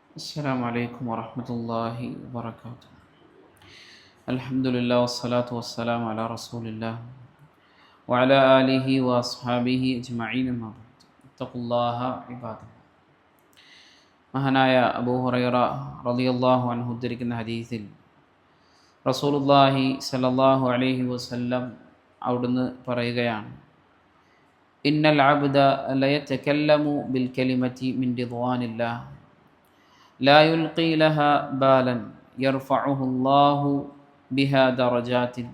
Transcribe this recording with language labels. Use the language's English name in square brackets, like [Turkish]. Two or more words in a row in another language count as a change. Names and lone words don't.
[Arabic] السلام عليكم ورحمة الله وبركاته. الحمد لله والصلاة والسلام على رسول الله وعلى آله وأصحابه أجمعين ما بعد. اتقوا الله عباد الله. [Malayalam] മഹാനായ അബൂ ഹുറൈറ [Arabic] رضي الله عنه [Malayalam] ഉദ്ധരിക്കുന്ന ഹദീസിൽ റസൂലുള്ളാഹി [Arabic] صلى الله عليه وسلم [Malayalam] അവിടുന്ന് പറയുകയാണ്, [Arabic] إن العبد ليتكلم بالكلمة من رضوان الله لا يلقي لها بالا يرفعه الله بها درجات.